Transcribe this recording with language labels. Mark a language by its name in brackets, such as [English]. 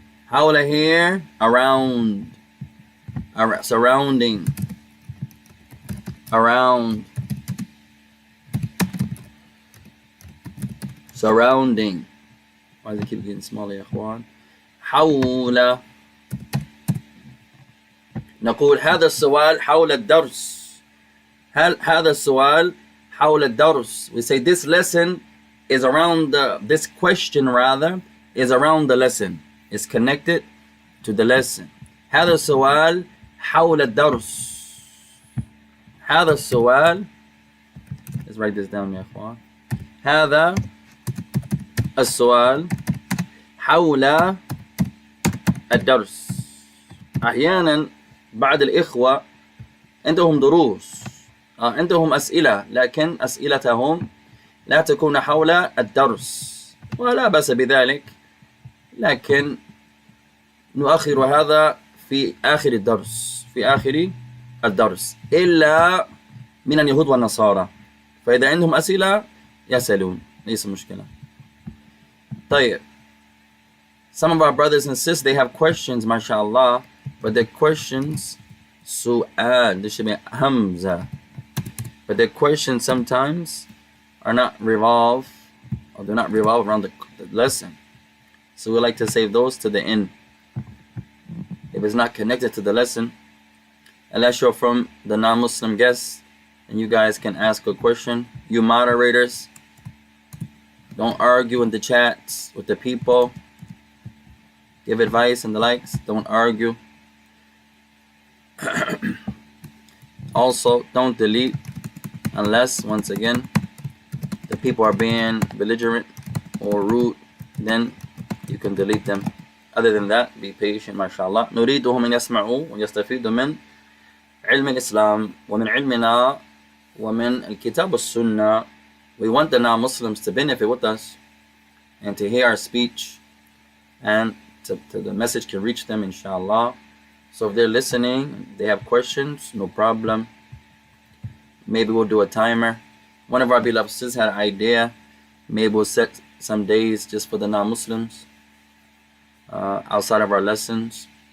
[English] حول here around. Surrounding. Around. Surrounding. Why does it keep getting smaller [Arabic] يا إخوان? حول. نقول هذا السؤال حول الدرس. هذا السؤال حول الدرس. [English] We say this lesson is around this question rather is around the lesson. It's connected to the lesson. [Arabic] هذا السؤال حول الدرس. هذا السؤال. [English] Let's write this down [Arabic] يا إخوان. هذا السؤال حول الدرس. أحيانا بعض الإخوة عندهم دروس عندهم أسئلة لكن أسئلتهم لا تكون حول الدرس، ولا بأس بذلك، لكن نؤخر هذا في آخر الدرس، في آخر الدرس، إلا من اليهود والنصارى، فإذا عندهم أسئلة يسألون، ليس مشكلة. طيب. [English] Some of our brothers and sisters, they have questions, mashallah, but their questions, su'al, this should be hamza, but their questions sometimes are not revolve, or do not revolve around the lesson. So we like to save those to the end. If it's not connected to the lesson, unless you're from the non-Muslim guests, and you guys can ask a question. You moderators, don't argue in the chats with the people. Give advice and the likes. Don't argue. Also, don't delete unless, once again, the people are being belligerent or rude. Then you can delete them. Other than that, be patient, mashallah. [Arabic] نريدهم أن يسمعوا ويستفيدوا من علم الإسلام ومن علمنا ومن الكتاب والسنة. [English] We want the non-Muslims to benefit with us and to hear our speech, and to the message can reach them, inshallah. So if they're listening, they have questions, no problem. Maybe we'll do a timer. One of our beloved sisters had an idea. Maybe we'll set some days just for the non-Muslims outside of our lessons.